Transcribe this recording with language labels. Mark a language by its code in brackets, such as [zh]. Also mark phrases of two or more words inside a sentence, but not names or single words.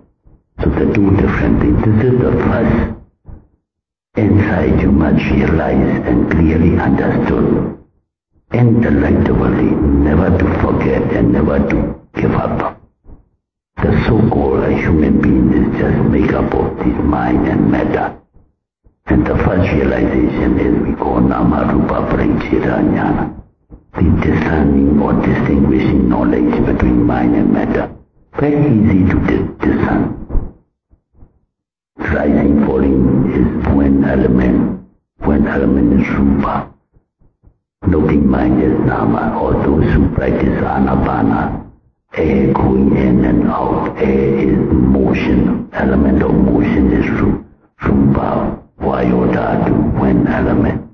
[en] So the two different things. This is the first insight you must realize and clearly understood intellectually, never to forget and never to give up. The so-called human being is just made up of this mind and matter. And the first realization is we call [pi] nama rupa paricheda jnana, [en] the discerning or distinguishing knowledge between mind and matter. Very easy to discern. Rising, falling is one element is rupa. Noting mind is nama, or those who practice anapana, air going in and out, air is motion, element of motion is [pi] rupa, vayodhatu, [en] one element.